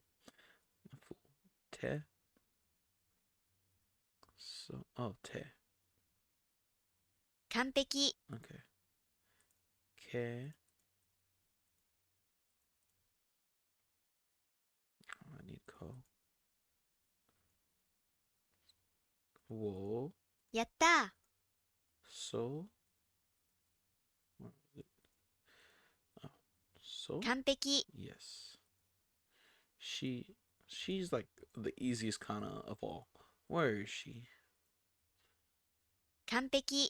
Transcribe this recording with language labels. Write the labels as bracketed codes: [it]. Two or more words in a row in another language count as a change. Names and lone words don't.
[en] Te. So, oh, te. [ja] 完璧 [en] Okay. Ke. Oh, I need ko. Wo. [ja] やった [en] So. Where was it? Oh, so. [ja] 完璧 [en] Yes. She. She's like the easiest kana of all. Where is she? [ja] 完璧